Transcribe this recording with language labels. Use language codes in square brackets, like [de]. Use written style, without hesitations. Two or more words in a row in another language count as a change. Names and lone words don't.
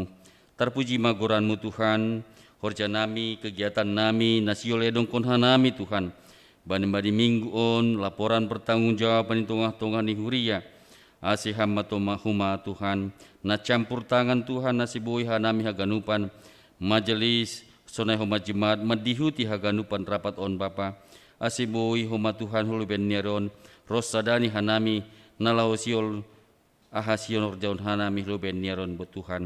[bts] Terpuji magoranmu Tuhan, horja nami, kegiatan nami, nasioledong kon hanami Tuhan, bani minggu on, laporan [id] pertanggungjawaban di tengah-tengah [bts] ni huria, asi hama huma Tuhan, na campur tangan Tuhan nasi boi hanami haganupan, majelis sonai homa jemaat madihuti haganupan rapat on Bapa, asi boi huma Tuhan hulu ben nieron, rosadani hanami, nalau siol ahasion horjaun hanami hulu ben nieron buat Tuhan.